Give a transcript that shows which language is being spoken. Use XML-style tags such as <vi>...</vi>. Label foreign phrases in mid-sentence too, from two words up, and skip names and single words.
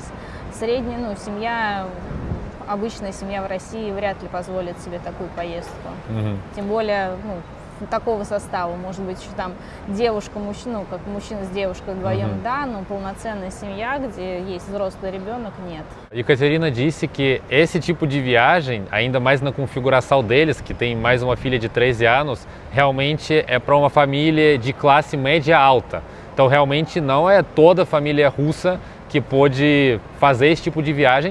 <ru>Средняя, семья, обычная семья в России вряд ли позволит себе такую поездку. Тем более, такого состава. Может быть, еще там девушка, мужчина, как мужчина с девушкой вдвоем, да, но полноценная семья, где есть взрослый rебенок, нет.</ru> <pt>Ekaterina disse que esse tipo de viagem, ainda mais na configuração deles, que tem mais uma filha de 13 anos, realmente é para uma família de classe média alta. Então, realmente não é toda a família russa que pode fazer esse tipo de viagem.</pt>